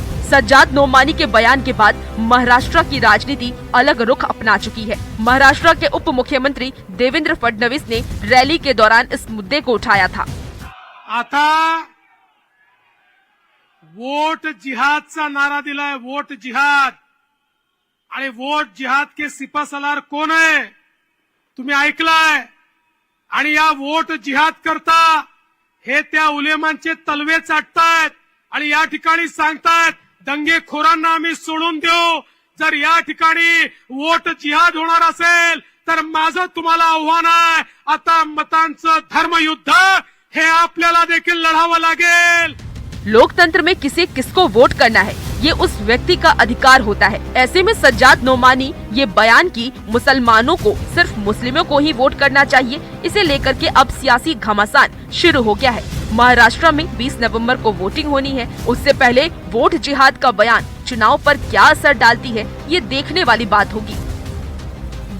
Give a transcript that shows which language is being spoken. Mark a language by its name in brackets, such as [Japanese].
[Hindi] सज्जाद नोमानी के बयान के बाद महाराष्ट्र की राजनीति अलग रुख अपना चुकी है। महाराष्ट्र के उप मुख्यमंत्री देवेंद्र फडणवीस ने रैली के दौरान इस मुद्दे को उठाया था। [Marathi] आता वोट जिहादचा नारा दिलाय, वोट जिहाद। आणि [Hindi] वोट जिहाद के सिपासलार [Marathi] कोण आहे तुम्ही ऐकलाय? आणि या वोट जिहाद करता हे त्या उलेमांचे तलवे चाटतायत आणि या ठिकाणी सांगतायत दंगेखोरांना आम्ही सोडून देऊ। जर या ठिकाणी वोट जिहाद होणार असेल तर माझं तुम्हाला आव्हान आहे, आता मतांचं धर्मयुद्ध हे आपल्याला देखील लढावं लागेल। [Hindi] लोकतंत्र में किसे किसको वोट करना है ये उस व्यक्ति का अधिकार होता है। ऐसे में सज्जाद नोमानी ये बयान की मुसलमानों को सिर्फ मुस्लिमों को ही वोट करना चाहिए, इसे लेकर के अब सियासी घमासान शुरू हो गया है। महाराष्ट्र में 20 नवंबर को वोटिंग होनी है। उससे पहले वोट जिहाद का बयान चुनाव पर क्या असर डालती है ये देखने वाली बात होगी।